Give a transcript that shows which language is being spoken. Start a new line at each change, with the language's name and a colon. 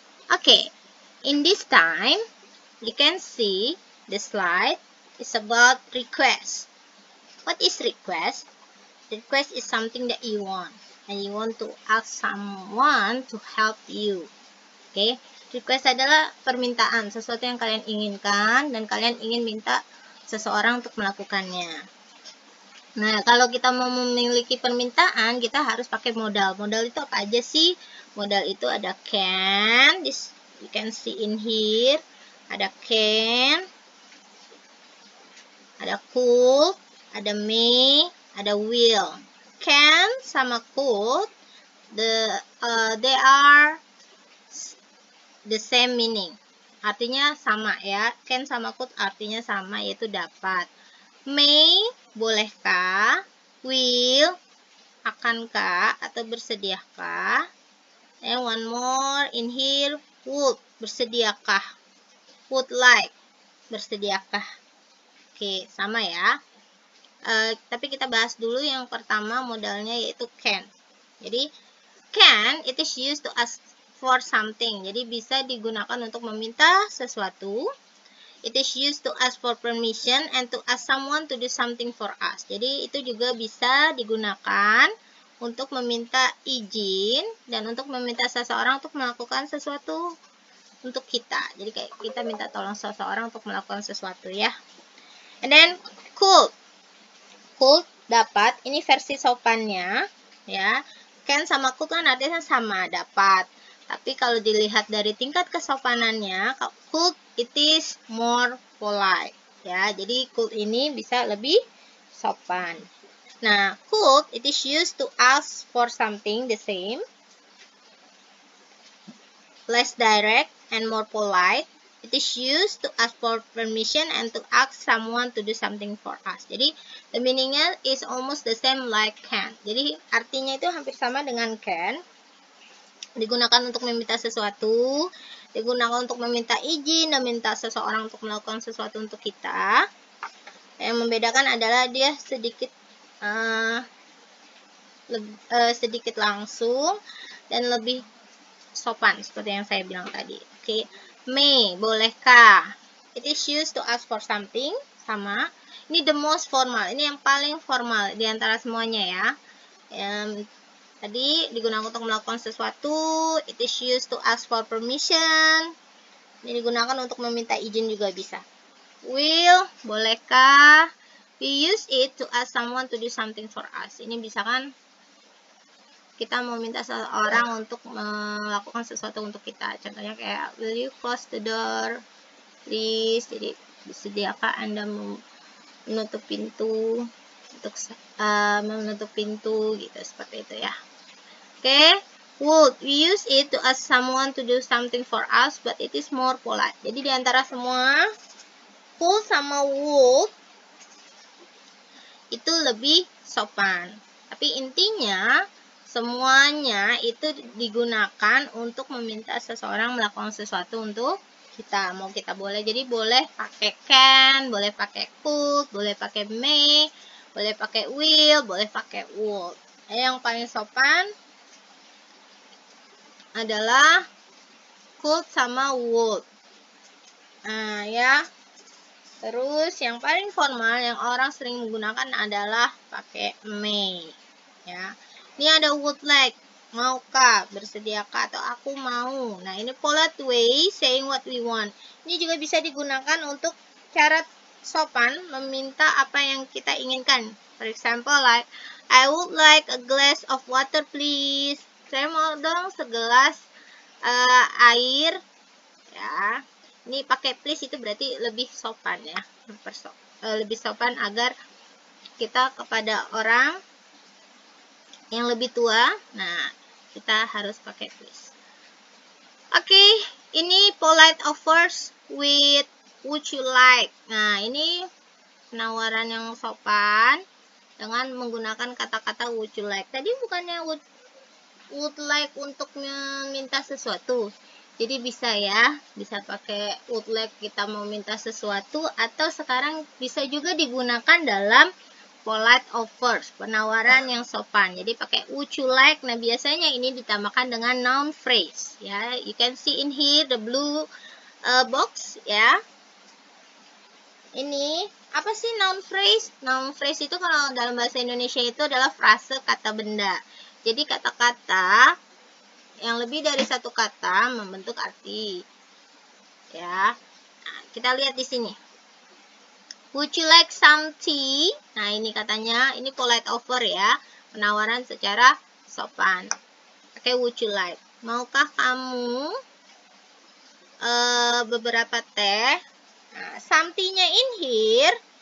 English: Okay. In this time, you can see the slide is about request. What is request? Request is something that you want, and you want to ask someone to help you. Okay?
Indonesian: Request adalah permintaan, sesuatu yang kalian inginkan, dan kalian ingin minta seseorang untuk melakukannya. Nah, kalau kita mau memiliki permintaan, kita harus pakai modal. Modal itu apa aja sih? Modal itu ada can,
English: you can see in here,
Indonesian: ada can, ada could, ada may, ada will.
English: Can sama could, they are the same meaning.
Indonesian: Artinya sama ya. Can sama could artinya sama, yaitu dapat. May, bolehkah? Will, akankah atau bersediakah?
English: And one more in here, would, bersediakah?
Indonesian: Would like, bersediakah? Oke, sama ya. Tapi kita bahas dulu yang pertama modalnya, yaitu can.
English: Jadi, can, it is used to ask for something.
Indonesian: Jadi, bisa digunakan untuk meminta sesuatu.
English: It is used to ask for permission and to ask someone to do something for us.
Indonesian: Jadi, itu juga bisa digunakan untuk meminta izin dan untuk meminta seseorang untuk melakukan sesuatu untuk kita. Jadi kayak kita minta tolong seseorang untuk melakukan sesuatu ya.
English: And then could.
Indonesian: Could dapat, ini versi sopannya ya. Can sama could kan artinya sama, dapat. Tapi kalau dilihat dari tingkat kesopanannya,
English: could it is more polite
Indonesian: ya. Jadi could ini bisa lebih sopan.
English: Nah, could, it is used to ask for something the same, less direct and more polite. It is used to ask for permission and to ask someone to do something for us. Jadi, the meaningnya is almost the same like can.
Indonesian: Jadi, artinya itu hampir sama dengan can. Digunakan untuk meminta sesuatu, digunakan untuk meminta izin, dan minta seseorang untuk melakukan sesuatu untuk kita. Yang membedakan adalah dia sedikit langsung dan lebih sopan seperti yang saya bilang tadi. Oke, may, bolehkah?
English: It is used to ask for something,
Indonesian: sama. Ini
English: the most formal,
Indonesian: ini yang paling formal di antara semuanya ya. Tadi digunakan untuk melakukan sesuatu.
English: It is used to ask for permission.
Indonesian: Ini digunakan untuk meminta izin juga bisa. Will, bolehkah?
English: We use it to ask someone to do something for us.
Indonesian: Ini bisa kan kita mau minta seseorang untuk melakukan sesuatu untuk kita.
English: Contohnya kayak, will you close the door, please?
Indonesian: Jadi, sediakah Anda menutup pintu untuk menutup pintu gitu, seperti itu ya.
English: Oke, would, we use it to ask someone to do something for us, but it is more polite.
Indonesian: Jadi di antara semua, would sama would itu lebih sopan. Tapi intinya semuanya itu digunakan untuk meminta seseorang melakukan sesuatu untuk kita. Mau kita boleh, jadi boleh pakai can, boleh pakai could, boleh pakai may, boleh pakai will, boleh pakai would. Yang paling sopan adalah could sama would. Nah, ya. Terus yang paling formal yang orang sering menggunakan adalah pakai may. Ya. Ini ada would like, maukah, bersediakah, atau aku mau. Nah, ini
English: polite way saying what we want.
Indonesian: Ini juga bisa digunakan untuk cara sopan meminta apa yang kita inginkan.
English: For example, like, I would like a glass of water, please.
Indonesian: Saya mau dong segelas air. Ya. Ini pakai please itu berarti lebih sopan ya. Lebih sopan agar kita kepada orang yang lebih tua. Nah, kita harus pakai please. Oke,
English: Ini polite offers with would you like.
Indonesian: Nah, ini penawaran yang sopan dengan menggunakan kata-kata
English: would you like.
Indonesian: Tadi bukannya would like untuk meminta sesuatu. Jadi bisa ya, bisa pakai would like kita mau minta sesuatu, atau sekarang bisa juga digunakan dalam
English: polite offers,
Indonesian: penawaran yang sopan. Jadi pakai
English: would you like.
Indonesian: Nah, biasanya ini ditambahkan dengan noun phrase ya.
English: You can see in here the blue box ya.
Indonesian: Ini apa sih noun phrase? Noun phrase itu kalau dalam bahasa Indonesia itu adalah frase kata benda. Jadi kata-kata yang lebih dari satu kata membentuk arti. Ya. Nah, kita lihat di sini.
English: Would you like some tea?
Indonesian: Nah, ini katanya, ini
English: polite offer
Indonesian: ya. Penawaran secara sopan. Oke,
English: would you like?
Indonesian: Maukah kamu beberapa teh?
English: Nah, something-nya in here.